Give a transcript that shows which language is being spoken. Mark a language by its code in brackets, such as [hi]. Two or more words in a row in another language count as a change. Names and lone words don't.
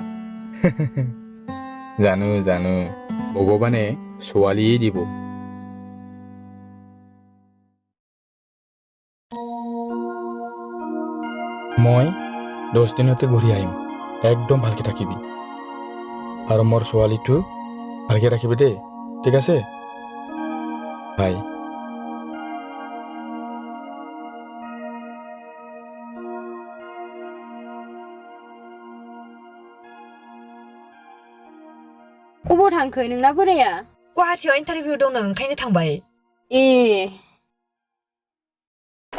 [as] জানো জানো ভগৱানে ছোৱালীয়ে দিব মই 10 দিনতে ঘূৰি আহিম একদম ভালকে থাকিবি আৰু মোৰ ছোৱালীটো ভালকে ৰাখিবি দেই ঠিক আছে বাই [brx] अबाव थांखो नोंना बोराया गुवाहाटीयाव इन्टारभिउ दंनो ओंखायनो थांबाय